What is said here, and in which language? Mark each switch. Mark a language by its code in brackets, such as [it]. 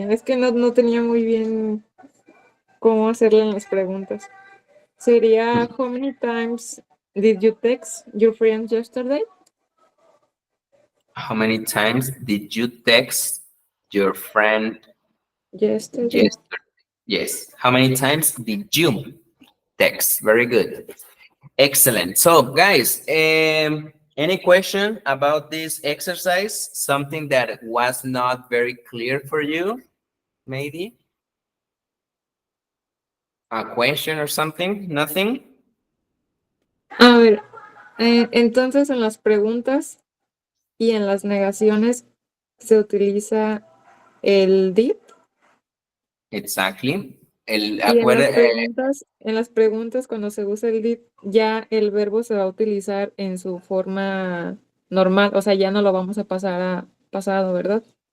[es] Es que no tenía muy bien cómo hacerle en las preguntas. Sería, [en] how many times did you text your friend yesterday? How many times did you text your friend Yesterday. yesterday? Yes. How many times did you text? Very good. Excellent. So, guys, any question about this exercise? Something that was not very clear for you, maybe? A question or something? Nothing? [es] A ver, entonces en las preguntas y en las negaciones se utiliza el did. [en] Exactly. [es] Y en las preguntas, cuando se usa el did, ya el verbo se va a utilizar en su forma normal, o sea, ya no lo vamos a pasar a pasado, ¿verdad?